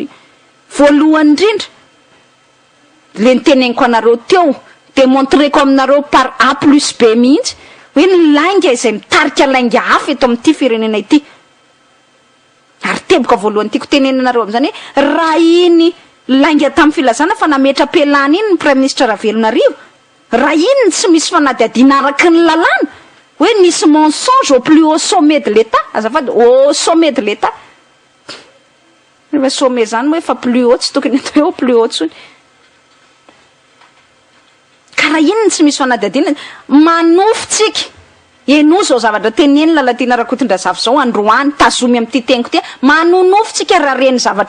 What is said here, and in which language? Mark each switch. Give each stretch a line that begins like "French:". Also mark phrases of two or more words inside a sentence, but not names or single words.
Malagasy: Voalohany indrindra le niteneniko anareo teo démontreko aminareo
French: par A plus B
Malagasy: mihitsy hoe ny lainga izay mitarika lainga hafa eto amin'ity firenena ity. Ary teboka voalohany tiako tenenanareo amin'izany hoe raha iny lainga tamin'ny filazana fa nametra-pelana iny ny
French: Prime Ministre
Malagasy: Ravelonarivo, raha iny tsy misy fanadihadiana araky ny lalàna hoe nisy
French: mensonge au plus haut sommet de l'État,
Malagasy: azafady
French: au sommet de l'État.
Malagasy: Rehefa sommet zany hoe fa
French: plus haut
Malagasy: tsy tokony atao hoe
French: plus haut
Malagasy: tsony. Ka raha iny tsy misy fanadihadiana manofitsika eno zao zavatra teneny Lalatina Rakotondrazafy zao androany tazomy amin'ity teniko ty manonofitsika raha reny zavatra